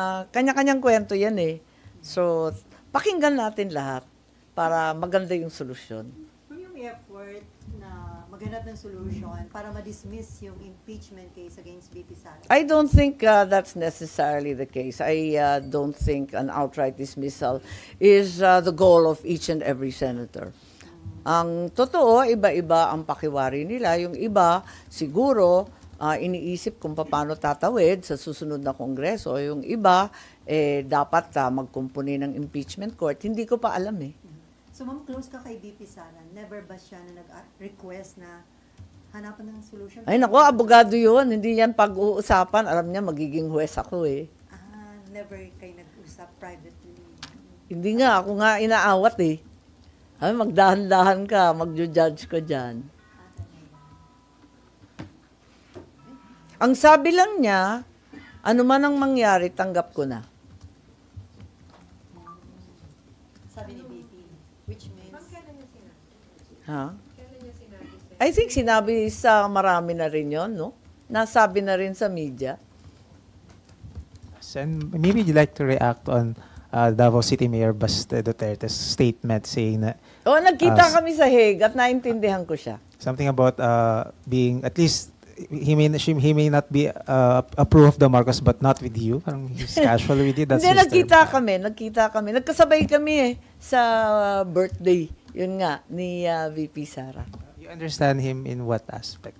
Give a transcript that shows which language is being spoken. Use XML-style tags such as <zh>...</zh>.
<tl>Kanya-kanyang kwento yan So, pakinggan natin lahat para maganda yung solusyon. Kung yung effort na maghanap ng solution para ma-dismiss yung impeachment case against VP Sara?</tl> <en>I don't think that's necessarily the case. I don't think an outright dismissal is the goal of each and every senator.</en> <tl>Ang totoo, iba-iba ang pakiwari nila. Yung iba, siguro, iniisip kung paano tatawid sa susunod na kongreso. Yung iba, dapat magkumpuni ng impeachment court. Hindi ko pa alam So, ma'am, close ka kay VP Sara. Never ba siya na nag-request na hanapan ng solution? Ay, nako, abogado yun. Hindi yan pag-uusapan. Alam niya, magiging huwes ako Never kayo nag-usap privately? Hindi nga, ako nga inaawat Ay, magdahan-dahan ka, mag-judge ka dyan. Ang sabi lang niya, ano man ang mangyari, tanggap ko na. Sabi ni VP, which means... Ha? I think sinabi sa marami na rin yun, no? Nasabi na rin sa media.</tl> <en>Sen, maybe you'd like to react on Davao City Mayor Baste Duterte's statement saying that...</en> <tl>Nagkita kami sa Hague at naintindihan ko siya.</tl> <en>Something about being, at least, he may not be approve of the Marcos but not with you.</en> <tl>Parang</tl> <en>he's casual with you. That's</en> <tl>Hindi,</tl> <en>his term.</en> <tl>nagkita kami. Nagkasabay kami sa birthday. Yun nga, ni VP Sara.</tl> <en>You understand him in what aspect?</en>